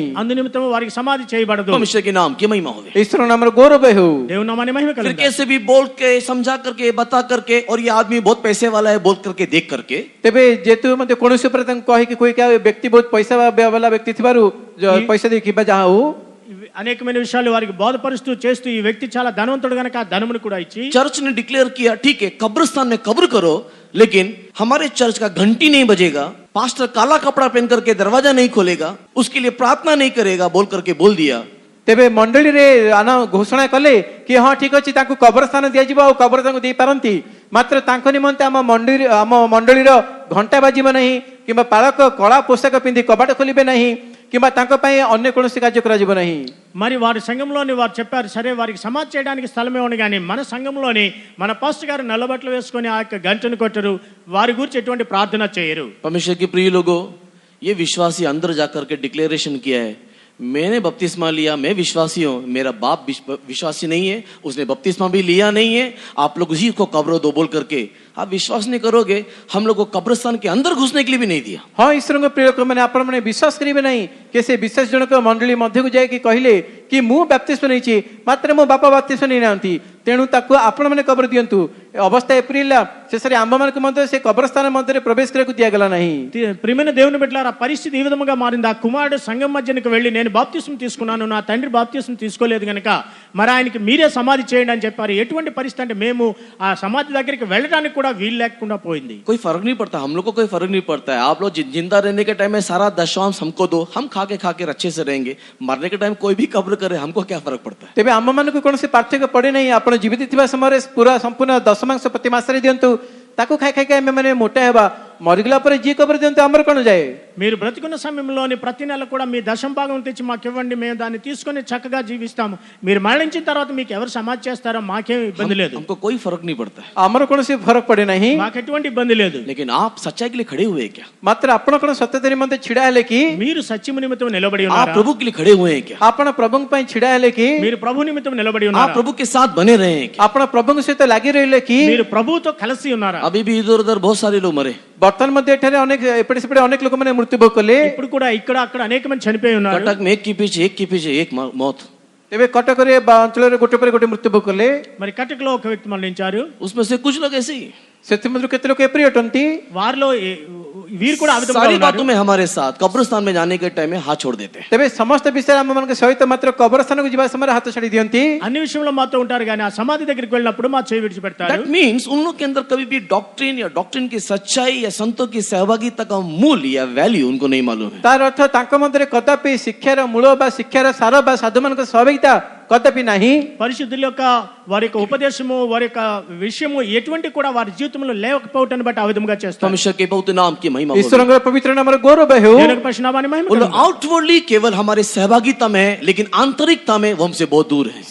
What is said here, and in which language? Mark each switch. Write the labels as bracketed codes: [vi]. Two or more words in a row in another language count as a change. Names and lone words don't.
[te] అందు నిమిత్తం వారికి సమాధి చేయబడదు. [hi] परमेश्वर के नाम की महिमा होवे. [or] ଈଶ୍ୱର ନାମର ଗୌରବ ହେଉ. [te] దేవుని నామాన్ని మహిమ [hi] फिर [te] కలుగును. [hi] कैसे भी बोल के समझा करके बता करके और ये आदमी बहुत पैसे वाला है बोल करके देख करके [or] ତେବେ ଯେହେତୁ ମଧ୍ୟ କୌଣସି ଉପରେ ତାଙ୍କୁ କହିକି କୋଇ ବ୍ୟକ୍ତି [hi] बहुत पैसा वाला [or] ବ୍ୟକ୍ତି ଥିବାରୁ ପଇସା ଦେଇ କିମ୍ବା ଯାହା ହଉ [te] అనేకమైన విషయాలు వారికి బోధపరుస్తూ చేస్తూ ఈ వ్యక్తి చాలా ధనవంతుడు గనక ఆ ధనమును కూడా ఇచ్చి [hi] चर्च ने डिक्लेयर किया ठीक है कब्रिस्तान में कब्र करो लेकिन हमारे चर्च का घंटी नहीं बजेगा, पास्टर काला कपड़ा पहन करके दरवाजा नहीं खोलेगा, उसके लिए प्रार्थना नहीं करेगा बोल करके बोल दिया. [or] ତେବେ ମଣ୍ଡଳୀରେ ଘୋଷଣା କଲେ କି ହଁ ଠିକ ଅଛି ତାଙ୍କୁ କବର ସ୍ଥାନ ଦିଆଯିବ ଆଉ କବର ତାଙ୍କୁ ଦେଇପାରନ୍ତି, ମାତ୍ର ତାଙ୍କ ନିମନ୍ତେ ଆମ ମଣ୍ଡଳୀର ଘଣ୍ଟା ବାଜିବ ନାହିଁ କିମ୍ବା ପାଳକ କଳା ପୋଷାକ ପିନ୍ଧି କବାଟ ଖୋଲିବେ ନାହିଁ କିମ୍ବା ତାଙ୍କ ପାଇଁ ଅନ୍ୟ କୌଣସି କାର୍ଯ୍ୟ କରାଯିବ ନାହିଁ. [te] మరి వారి సంఘంలోని వారు చెప్పారు సరే వారికి సమాధి చేయడానికి స్థలమే ఉంది కానీ మన సంఘంలోని మన పాస్టర్ గారు నల్లబట్టలు వేసుకొని ఆ యొక్క గంటను కొట్టరు, వారి గురించి ఎటువంటి ప్రార్థన చేయరు. [hi] परमेश्वर के प्रिय लोगों, ये विश्वासी अंदर जाकर के डिक्लेरेशन किया है मैंने बपतिस्मा लिया, मैं विश्वासी हूं, मेरा बाप विश्वासी नहीं है, उसने बपतिस्मा भी लिया नहीं है, आप लोग उसी को कब्र दो बोल करके आप विश्वास नहीं करोगे. हम लोग को कब्रिस्तान के अंदर घुसने के लिए भी नहीं दिया. [or] ହଁ ଈଶ୍ୱରଙ୍କ ପ୍ରିୟ ଲୋକମାନେ ଆପଣମାନେ ବିଶ୍ୱାସ କରିବେ ନାହିଁ କି ସେ ବିଶେଷ ଜଣକ ମଣ୍ଡଳୀ ମଧ୍ୟକୁ ଯାଇକି କହିଲେ କି ମୁଁ ବାପ୍ତିସ୍ମ ନେଇଛି ମାତ୍ର ମୋ ବାପା ବାପ୍ତିସ୍ମ ନେଇନାହାନ୍ତି, ତେଣୁ ତାକୁ ଆପଣମାନେ କବର ଦିଅନ୍ତୁ. ଅବସ୍ଥା ଏପରି ହେଲା ଶେଷରେ ଆମ୍ଭମାନଙ୍କୁ ମଧ୍ୟ ସେ କବରସ୍ଥାନ ମଧ୍ୟରେ ପ୍ରବେଶ କରିବାକୁ ଦିଆଗଲା ନାହିଁ. [te] ప్రియమైన దేవుని బిడ్డలారా పరిస్థితి ఈ విధముగా మారింది. ఆ కుమారుడు సంఘం మధ్యనికి వెళ్ళి నేను బాప్తిస్మం తీసుకున్నాను, నా తండ్రి బాప్తిస్మం తీసుకోలేదు గనక మరి ఆయనకి మీరే సమాధి చేయండి అని చెప్పారు. ఎటువంటి పరిస్థితి అంటే మేము ఆ సమాధి దగ్గరికి వెళ్ళడానికి కూడా వీలు లేకుండా పోయింది. [hi] कोई फर्क नहीं पड़ता, हम लोग को कोई फर्क नहीं पड़ता है. आप लोग जिंदा रहने के टाइम में सारा दशमांश हमको दो, हम खा के अच्छे से रहेंगे. मरने के टाइम कोई भी कब्र करे हमको क्या फर्क पड़ता है. [or] ତେବେ ଆମମାନଙ୍କୁ କୌଣସି ପାର୍ଥକ୍ୟ ପଡେ ନାହିଁ. ଆପଣ ଜୀବିତ ଥିବା ସମୟରେ ପୁରା ସମ୍ପୂର୍ଣ୍ଣ ଦଶମାଂଶ ପ୍ରତି ମାସରେ ଦିଅନ୍ତୁ, ତାକୁ ଖାଇ ଖାଇକି ଆମେ ମାନେ ମୋଟା ହେବା, మరిగలా ପରେ ଯିଏ କବର ଦିଅନ୍ତୁ ଆମର କ'ଣ ଯାଏ. [te] మీరు బ్రతికున్న సమయంలోని ప్రతి నెల కూడా మీ దశం భాగం తెచ్చి మాకు ఇవ్వండి, మేము దాన్ని తీసుకొని చక్కగా జీవిస్తాము. మీరు మరణించిన తర్వాత మీకు ఎవరు సమాధి చేస్తారో మాకేం ఇబ్బంది లేదు. [hi] हमको कोई फर्क नहीं पड़ता है. [or] ଆମର କୌଣସି ଫରକ ପଡେ ନାହିଁ. [te] మాకు ఎటువంటి ఇబ్బంది లేదు. [hi] लेकिन आप सच्चाई के लिए खड़े हुए हैं क्या? [or] ମାତ୍ର ଆପଣ କ'ଣ ସତ୍ୟତା ନିମନ୍ତେ ଛିଡା ହେଲେ କି? [te] మీరు సత్యము నిమిత్తం నిలబడి [hi] आप [te] ఉన్నారా? [hi] प्रभु के लिए खड़े हुए हैं क्या? [or] ଆପଣ ପ୍ରଭୁଙ୍କ ପାଇଁ ଛିଡା ହେଲେ କି? [te] మీరు ప్రభు నిమిత్తం నిలబడి [hi] आप [te] ఉన్నారా? [hi] प्रभु के साथ बने रहे हैं क्या? [or] ଆପଣ ପ୍ରଭୁଙ୍କ ସହିତ ଲାଗି ରହିଲେ କି? [te] మీరు ప్రభువుతో కలిసి ఉన్నారా? [hi] अभी भी इधर उधर बहुत सारे लोग मरे. [or] ବର୍ତ୍ତମାନ ମଧ୍ୟ ଏଠାରେ ଅନେକ ଏପଟେ ସେପଟେ ଅନେକ ଲୋକମାନେ ମୃତ୍ୟୁଭୋଗ କଲେ. [te] ఇప్పుడు కూడా ఇక్కడ అక్కడ అనేక మంది చనిపోయి ఉన్నారు. [hi] कटक में एक के पीछे एक मौत. [or] ତେବେ କଟକରେ ବା ଅଞ୍ଚଳରେ ଗୋଟେ ପରେ ଗୋଟେ ମୃତ୍ୟୁଭୋଗ କଲେ. [te] మరి కటకలో ఒక వ్యక్తి మరణించారు. [hi] उसमें से कुछ लोग ऐसे ही [or] ସେଥିମଧ୍ୟରୁ କେତେ ଲୋକ ଏପରି ଅଟନ୍ତି. [te] వారిలో వీరు కూడా ఆ విధంగా [hi] सारी [te] ఉన్నారు. [hi] बातों में हमारे साथ कब्रिस्तान में जाने के टाइम में हाथ छोड़ देते हैं. [or] ତେବେ ସମସ୍ତ ବିଷୟରେ ଆମମାନଙ୍କ ସହିତ ମାତ୍ର କବରସ୍ଥାନକୁ ଯିବା ସମୟରେ ହାତ ଛାଡି ଦିଅନ୍ତି. [te] అన్ని విషయంలో మాతో ఉంటారు కానీ ఆ సమాధి దగ్గరికి వెళ్ళినప్పుడు మా చేయి విడిచిపెడతారు. [en] That means [hi] उन लोग के अंदर कभी भी डॉक्ट्रिन की सच्चाई या संतों की सहभागिता का मूल्य या वैल्यू उनको नहीं मालूम है. [or] ତାର ଅର୍ଥ ତାଙ୍କ ମଧ୍ୟରେ କଦାପି ଶିକ୍ଷାର ମୂଳ ବା ଶିକ୍ଷାର ସାର ବା ସାଧୁମାନଙ୍କ ସହଭାଗିତା కదపి ନାହିଁ. [te] పరిశుద్ధుల యొక్క వారి యొక్క ఉపదేశము వారి యొక్క విషయము ఎటువంటి కూడా వారి జీవితంలో లేకపోవటాన్ని బట్టి ఆ విధంగా చేస్తారు. [hi] परमेश्वर के पवित्र नाम की महिमा हो. [or] ଈଶ୍ୱରଙ୍କର ପବିତ୍ର ନାମର ଗୌରବ ହେଉ. [te] దేవుని పరిశుద్ధ నామాన్ని మహిమ కలుగును. [hi] आउटवर्डली केवल हमारे सहभागिता में है लेकिन आंतरिकता में वो हमसे बहुत दूर है.